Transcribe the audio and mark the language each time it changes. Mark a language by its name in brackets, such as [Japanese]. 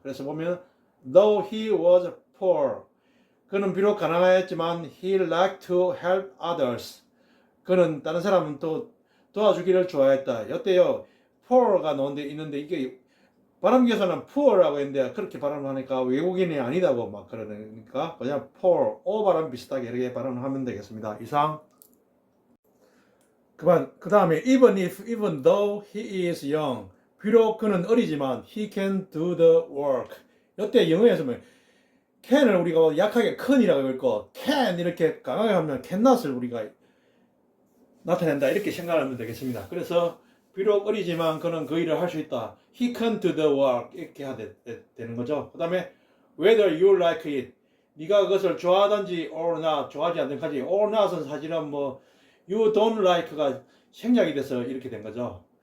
[Korean] 그래서 보면 [English] though he was poor [Korean] 그는 비록 가난하였지만 [English] he liked to help others [Korean] 그는 다른 사람은 또 도와주기를 좋아했다. 이때요 poor가 나온데 있는데 이게 발음기에서는 poor라고 했는데 그렇게 발음하니까 외국인이 아니다고 막 그러니까 그냥 poor, o 발음 비슷하게 이렇게 발음하면 되겠습니다. 이상. 그 다음에 [English] even if, even though he is young [Korean] 비록 그는 어리지만 [English] he can do the work. [Korean] 이때 영어에서 can을 우리가 약하게 can이라고 읽고 can 이렇게 강하게 하면 cannot을 우리가 나타낸다 이렇게 생각하면 되겠습니다. 그래서 비록 어리지만 그는 그 일을 할 수 있다. [English] He can do the work [Korean] 이렇게 해야 되는 거죠. 그 다음에 [English] whether you like it [Korean] 네가 그것을 좋아하든지 or not 좋아하지 않든지 or not은 사실은 you don't like가 생략이 돼서 이렇게 된 거죠.